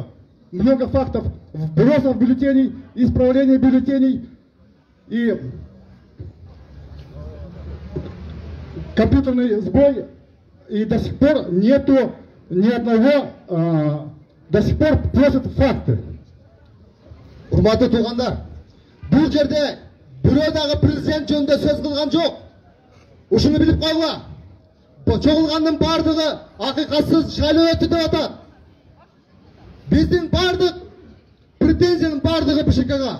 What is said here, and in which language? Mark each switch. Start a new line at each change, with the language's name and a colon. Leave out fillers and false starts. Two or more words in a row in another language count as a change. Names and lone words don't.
Russian: Много фактов вбросов бюллетеней, исправления бюллетеней и компьютерный сбой. И до сих пор нету ни одного, до сих пор просят факты.
Kyrgyz: Урматтуу туугандар, бул жерде бирөө дагы президент жөнүндө сөз кылган жок. Ушуну билип койгула. Чогулгандын бардыгы акыйкатсыз шайлоо өттү деп атат. Биздин бардык претензиянын бардыгы БШКга.